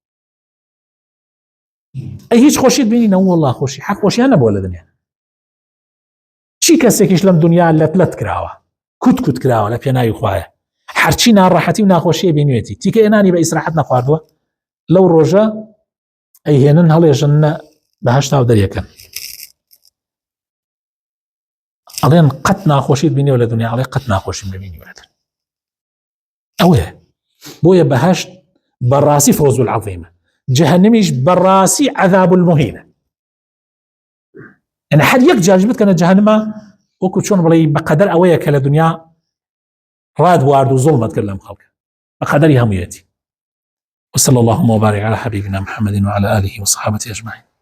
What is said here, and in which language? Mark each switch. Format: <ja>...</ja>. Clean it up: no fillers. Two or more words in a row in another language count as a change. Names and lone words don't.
<ckb>ئەی هیچ خۆشیت بینی نە وەڵڵا خۆشی حەق خۆشیان نەبووە لە دنیا چی کەسێکیش لەم دنیا لەت کراوە کوت کراوە لە پێناوی خوایە هەرچی ناڕەحەتی و ناخۆشیە بینوێتی تیکە ئێنانی بە ئیسراحەت نەخواردووە لەو ڕۆژە ئەیهێنن هەڵێژن بەهەشتا و دەریەکەن ئەڵێن قەت ناخۆشیت بینیوە لە دنیا ئەڵێ قەت ناخۆشیم نەبینیوە ئەوەیە بۆیە بەهەشت بەڕاستی</ckb> <ar>فەوز العەظیمە</ar> <ckb>جەهەنەمیش بەڕاستی</ckb> <ar>عەذاب المهینە</ar> <ckb>يعني حد یەک جاج بتکەنە جەهەنەمە وەکو چۆن بڵێ بەقەدەر ئەوەیە کە لە دنیا ڕاد وارد و زوڵمت کرد لەم خەڵکە بەقەدەری هەموویەتی</ckb> <ar>وصلى اللهم وبارك على حبيبنا محمد وعلى آله وصحبه أجمعين</ar>